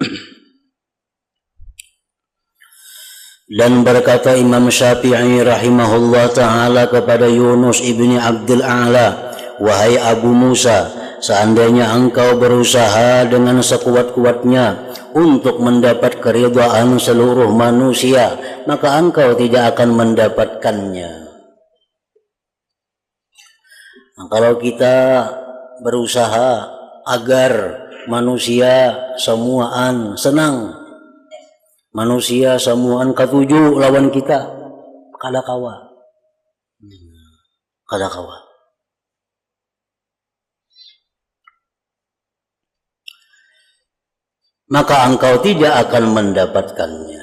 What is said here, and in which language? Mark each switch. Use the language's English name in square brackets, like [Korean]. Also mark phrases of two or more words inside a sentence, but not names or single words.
[Indonesian] Dan berkata Imam Syafi'i [Arabic] رحمه الله تعالى [Indonesian] kepada Yunus ibni Abdul A'la, wahai Abu Musa, seandainya engkau berusaha dengan sekuat-kuatnya untuk mendapat keridhaan seluruh manusia, maka engkau tidak akan mendapatkannya. Nah, kalau kita berusaha agar manusia semuaan senang, [Banjar] manusia semuaan katuju lawan kita, kada kawa. [Indonesian] Maka engkau tidak akan mendapatkannya.